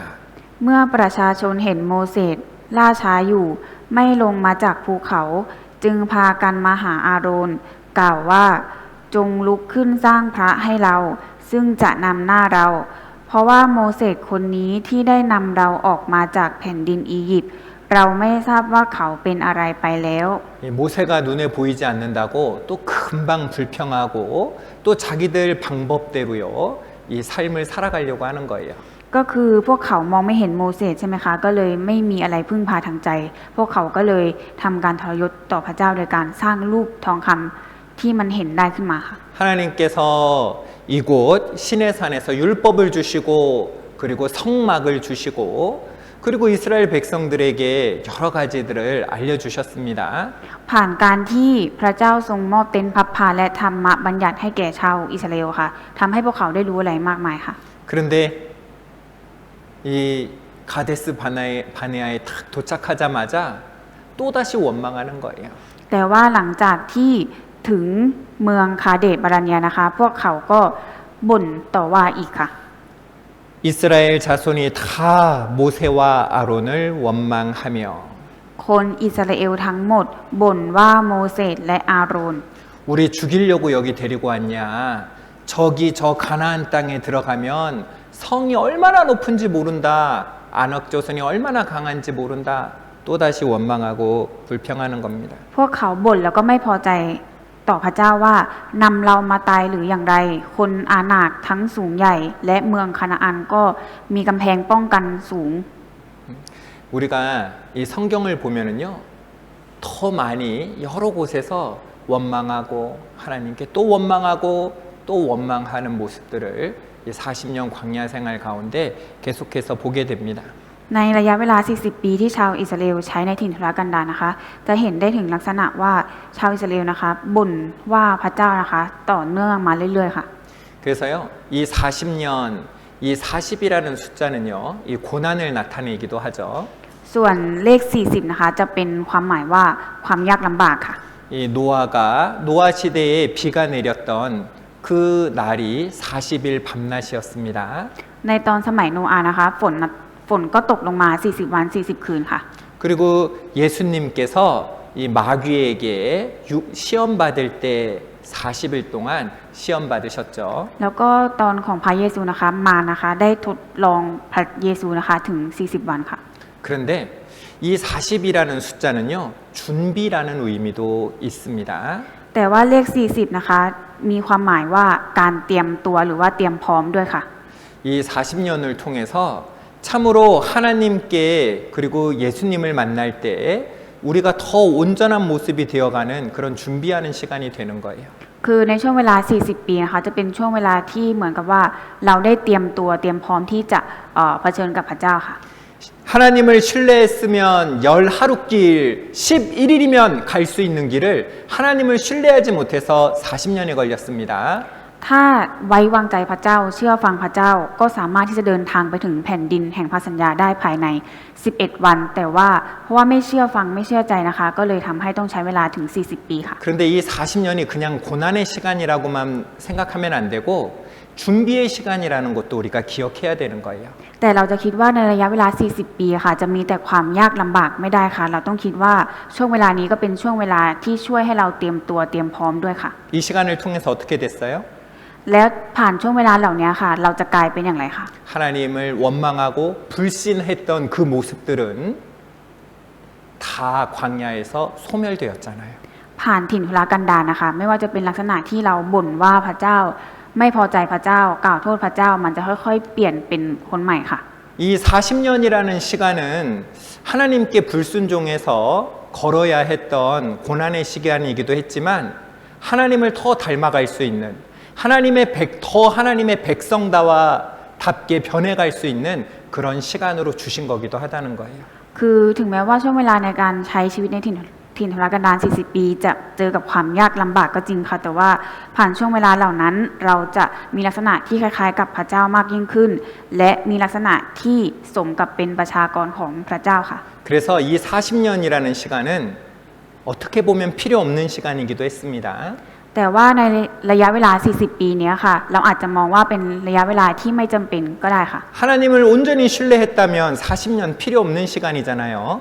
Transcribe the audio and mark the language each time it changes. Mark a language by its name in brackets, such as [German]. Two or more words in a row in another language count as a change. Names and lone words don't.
[Thai] เมื่อประชาชนเห็นโมเสสล่าช้าอยู่ไม่ลงมาจากภูเขาจึงพากันมาหาอาโรนกล่าวว่าจงลุกขึ้นสร้างพระให้เราซึ่งจะนำหน้าเราเพราะว่าโมเสสคนนี้ที่ได้นำเราออกมาจากแผ่นดินอียิปต์เราไม่ทราบว่าเขาเป็นอะไรไปแล้ว [Korean] 모세가 눈에 보이지 않는다고 또 금방 불평하고 또 자기들 방법대로요 이 삶을 살아가려고 하는 거예요. [Thai] ก็คือพวกเขามองไม่เห็นโมเสสใช่ไหมคะก็เลยไม่มีอะไรพึ่งพาทางใจ พวกเขาก็เลยทำการทรยศต่อพระเจ้าโดยการสร้างรูปทองคำที่มันเห็นได้ขึ้นมาค่ะ [Korean] 하나님께서 이곳 시내산에서 율법을 주시고 그리고 성막을 주시고 그리고 이스라엘 백성들에게 여러 가지들을 알려주셨습니다. [Thai] ผ่านการที่พระเจ้าทรงมอบเต็นท์พับพาและธรรมบัญญัติให้แก่ชาวอิสราเอลค่ะทำให้พวกเขาได้รู้อะไรมากมายค่ะ [Korean] 그런데 이 가데스 바네아에 딱 도착하자마자 또다시 원망하는 거예요. [Thai] แต่ว่าหลังจากที่ถึงเมืองคาเดชบารัญญานะคะ พวกเขาก็บ่นต่อว่าอีกค่ะ [Korean] 이스라엘 자손이 다 모세와 아론을 원망하며 [Thai] คนอิสราเอลทั้งหมดบ่นว่าโมเสสและอาโรน [Korean] 우리 죽이려고 여기 데리고 왔냐? 저기 저 가나안 땅에 들어가면 성이 얼마나 높은지 모른다. 안악 조선이 얼마나 강한지 모른다. 또다시 원망하고 불평하는 겁니다. [Thai] พวกเขาบ่นแล้วก็ไม่พอใจต่อพระเจ้าว่านำเรามาตายหรืออย่างไร คนอาหนากทั้งสูงใหญ่ และเมืองคานาอันก็มีกำแพงป้องกันสูง [Korean] 우리가 이 성경을 보면은요, 더 많이 여러 곳에서 원망하고 하나님께 또 원망하고 또 원망하는 모습들을 이 40년 광야 생활 가운데 계속해서 보게 됩니다. [Thai] ในระยะเวลา 40 ปีที่ชาวอิสราเอลใช้ในถิ่นทุรกันดารนะคะ จะเห็นได้ถึงลักษณะว่าชาวอิสราเอลนะคะบ่นว่าพระเจ้านะคะต่อเนื่องมาเรื่อยๆค่ะ [Korean] 그래서요, 이 40년, 이 40이라는 숫자는요, 이 고난을 나타내기도 하죠. [Thai] ส่วนเลข 40 นะคะจะเป็นความหมายว่าความยากลำบากค่ะ [Korean] 이 노아 시대에 비가 내렸던 그 날이 40일 밤낮이었습니다. [Thai] ในตอนสมัยโนอาห์นะคะฝนก็ตกลงมา 40 วัน 40 คืนค่ะ [Korean] 그리고 예수님께서 이 마귀에게 시험 받을 때 40일 동안 시험 받으셨죠. [Thai] แล้วก็ตอนของพระเยซูนะคะมานะคะได้ทดลองพระเยซูนะคะถึง 40 วันค่ะ [Korean] 그런데 이 40이라는 숫자는요, 준비라는 의미도 있습니다. [Thai] แต่ว่าเลข 40 นะคะมีความหมายว่าการเตรียมตัวหรือว่าเตรียมพร้อมด้วยค่ะ [Korean] 이 40년을 통해서 참으로 하나님께 그리고 예수님을 만날 때 우리가 더 온전한 모습이 되어가는 그런 준비하는 시간이 되는 거예요. [Thai] คือในช่วงเวลา 40 ปีนะคะจะเป็นช่วงเวลาที่เหมือนกับว่าเราได้เตรียมตัวเตรียมพร้อมที่จะเผชิญกับพระเจ้าค่ะ [Korean] 하나님을 신뢰했으면 열 하루길 11일이면 갈 수 있는 길을 하나님을 신뢰하지 못해서 40년이 걸렸습니다. [Thai] ถ้าไว้วางใจพระเจ้าเชื่อฟังพระเจ้าก็สามารถที่จะเดินทางไปถึงแผ่นดินแห่งพระสัญญาได้ภายใน 11 วัน แต่ว่าเพราะว่าไม่เชื่อฟังไม่เชื่อใจนะคะ ก็เลยทำให้ต้องใช้เวลาถึง 40 ปีค่ะ [Korean] 그런데 이 40년이 그냥 고난의 시간이라고만 생각하면 안 되고 준비의 시간이라는 것도 우리가 기억해야 되는 거예요. [Thai] แต่เราจะคิดว่าในระยะเวลา 40 ปีค่ะจะมีแต่ความยากลำบากไม่ได้ค่ะ เราต้องคิดว่าช่วงเวลานี้ก็เป็นช่วงเวลาที่ช่วยให้เราเตรียมตัวเตรียมพร้อมด้วยค่ะ [Korean] 이 시간을 통해서 어떻게 됐어요? [Thai] แล้วผ่านช่วงเวลาเหล่านี้ค่ะ เราจะกลายเป็นอย่างไรคะ [Korean] 하나님을 원망하고 불신했던 그 모습들은 다 광야에서 소멸되었잖아요. [Thai] ผ่านถิ่นทุรกันดารนะคะ ไม่ว่าจะเป็นลักษณะที่เราบ่นว่าพระเจ้าไม่พอใจพระเจ้ากล่าวโทษพระเจ้ามันจะค่อยๆเปลี่ยนเป็นคนใหม่ค่ะ [Korean] 이 40년이라는 시간은 하나님께 불순종해서 걸어야 했던 고난의 시간이기도 했지만 하나님을 더 닮아갈 수 있는 하나님의 백성다와 답게 변해갈 수 있는 그런 시간으로 주신 거기도 하다는 거예요. [Thai] คือถึงแม้ว่าช่วงเวลาในการใช้ชีวิตในถิ่นทุรกันดาร 40 ปีจะเจอกับความยากลำบากก็จริงค่ะ แต่ว่าผ่านช่วงเวลาเหล่านั้นเราจะมีลักษณะที่คล้ายๆ กับพระเจ้ามากยิ่งขึ้น และมีลักษณะที่สมกับเป็นประชากรของพระเจ้าค่ะ [Korean] 그래서 이 40년이라는 시간은 어떻게 보면 필요 없는 시간이기도 했습니다. [Thai] แต่ว่าในระยะเวลา 40 ปีเนี้ยค่ะ เราอาจจะมองว่าเป็นระยะเวลาที่ไม่จำเป็นก็ได้ค่ะ [Korean] 하나님을 온전히 신뢰했다면 40년 필요 없는 시간이잖아요.